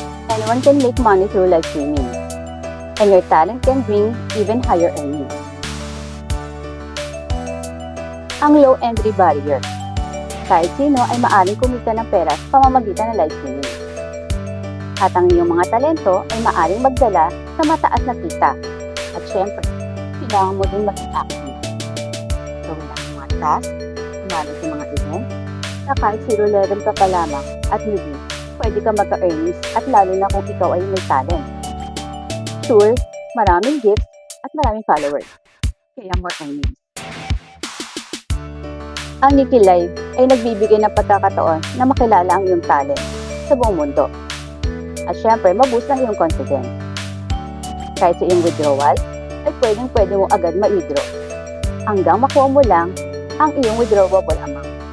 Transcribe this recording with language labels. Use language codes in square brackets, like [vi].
[en] Anyone can make money through live streaming, and your talent can bring even higher earnings. Ang low entry barrier. [tl] Kahit sino ay maaaring kumita ng pera sa pamamagitan ng live streaming. At ang iyong mga talento ay maaaring magdala sa mataas na kita. At syempre, kailangan mo din maging active. Gawin lang ang mga tasks, sumali sa mga event, na kahit 0 level ka pa lamang at newbie, pwede ka magka-earnings at lalo na kung ikaw ay may talent. Sure, maraming gifts at maraming followers. Kaya more earnings. Ang Niki Live ay nagbibigay ng pagkakataon na makilala ang iyong talent sa buong mundo. At syempre, maboost ang iyong confidence. Kahit sa iyong withdrawal, ay pwede mo agad ma-withdraw hanggang makuha mo lang ang iyong withdrawable amount.